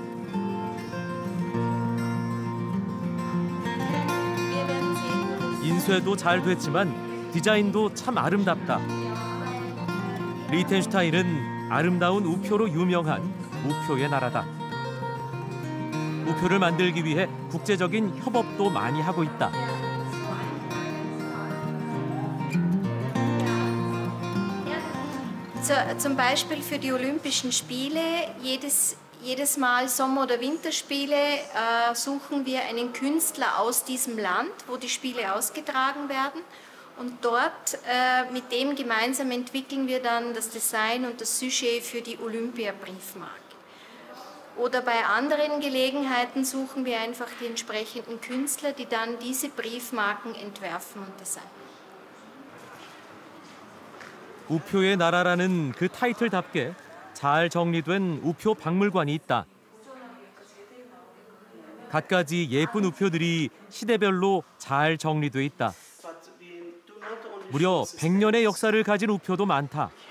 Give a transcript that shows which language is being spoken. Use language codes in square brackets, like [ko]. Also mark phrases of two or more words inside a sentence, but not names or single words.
[ko] 인쇄도 잘 됐지만 디자인도 참 아름답다. 리텐슈타인은 아름다운 우표로 유명한 우표의 나라다. 우표를 만들기 위해 국제적인 협업도 많이 하고 있다. [de] Zum Beispiel für die Olympischen Spiele, jedes Mal Sommer- oder Winterspiele, suchen wir einen Künstler aus diesem Land, wo die Spiele ausgetragen werden. Und dort mit dem gemeinsam entwickeln wir dann das Design und das Sujet für die Olympia-Briefmarke. Oder bei anderen Gelegenheiten suchen wir einfach die entsprechenden Künstler, die dann diese Briefmarken entwerfen und designen. [ko] 우표의 나라라는 그 타이틀답게 잘 정리된 우표 박물관이 있다. 갖가지 예쁜 우표들이 시대별로 잘 정리돼 있다. 무려 100년의 역사를 가진 우표도 많다.